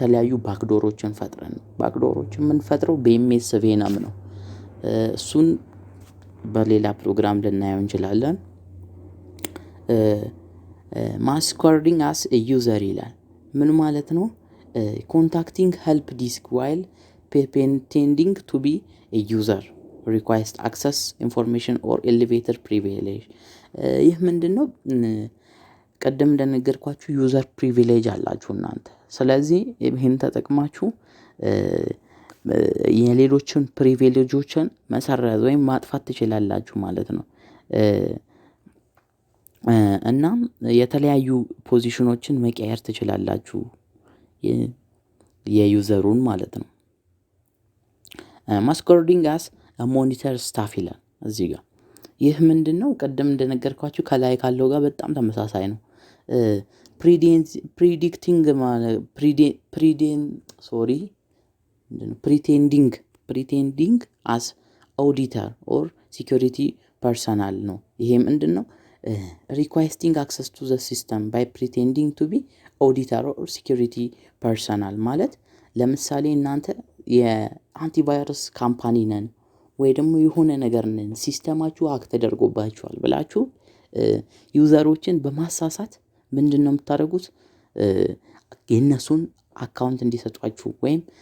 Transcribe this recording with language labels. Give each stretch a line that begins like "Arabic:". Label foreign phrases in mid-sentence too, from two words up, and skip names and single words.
Amharic: የተለያዩ ባክዶሮችን ፈጥረን ነው። ባክዶሮችን የምንፈጥረው በኤምኤስ ቬነም ነው። እሱን በሌላ ፕሮግራም ልናየው እንችላለን።
English: masquerading as user
Amharic: ይላል። ምን ማለት ነው?
English: contacting help desk while pretending to be user request access information or elevator privilege
Amharic: ይህ ምንድነው ቀደም እንደነገርኳችሁ
English: user privilege
Amharic: አላችሁ እናንተ ስለዚህ ይሄን ተጠቅማችሁ የሌሎችን ፕሪቪሌጆችን መሰረዝ ወይም ማጥፋት ትችላላችሁ ማለት ነው እና የተለያዩ ፖዚሽኖችን መቀየር ትችላላችሁ የዩዘሩን ማለት ነው
English: masquerading as a monitor staff
Amharic: ይላል እዚህ ጋር ይህ ምንድነው ቀደም እንደነገርኳችሁ ከላይ ካለው ጋር በጣም ተመሳሳይ ነው
English: pretending as auditor or security personnel
Amharic: ነው ይሄ ምንድነው
English: requesting access to the system by pretending to be auditor or security personnel
Amharic: ማለት ለምሳሌ እናንተ የአንቲቫይረስ ካምፓኒ ነን ወይ ደግሞ የሆነ ነገር ነን ሲስተማችሁ ሃክ ተደርጎባችኋል ብላችሁ ዩዘሮችን በማሳሳት ምንድነው የምታደርጉት የነሱን አካውንት እንዲሰጧችሁ ወይም